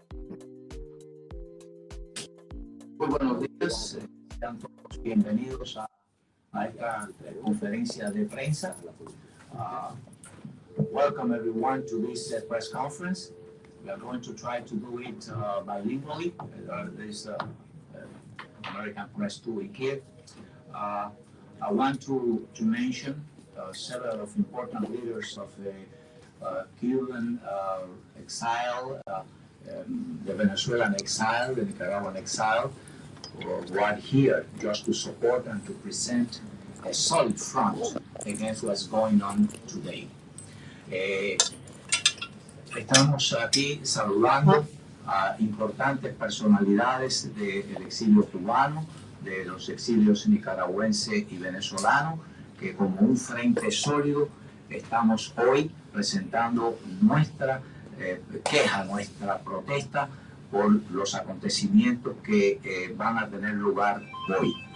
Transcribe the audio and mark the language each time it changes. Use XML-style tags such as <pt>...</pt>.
<es>Muy buenos días, sean todos bienvenidos a esta conferencia de prensa.</es> <en>Welcome everyone to this press conference. We are going to try to do it bilingually. There's American Press 2 in Kiev. I want to mention several of important leaders of the Cuban exile, the Venezuelan exile, the Nicaraguan exile, who are here just to support and to present a solid front against what's going on today.</en> <es>Estamos aquí saludando a importantes personalidades del exilio cubano, de los exilios nicaragüense y venezolano, que como un frente sólido estamos hoy presentando nuestra queja, nuestra protesta por los acontecimientos que van a tener lugar hoy.</es>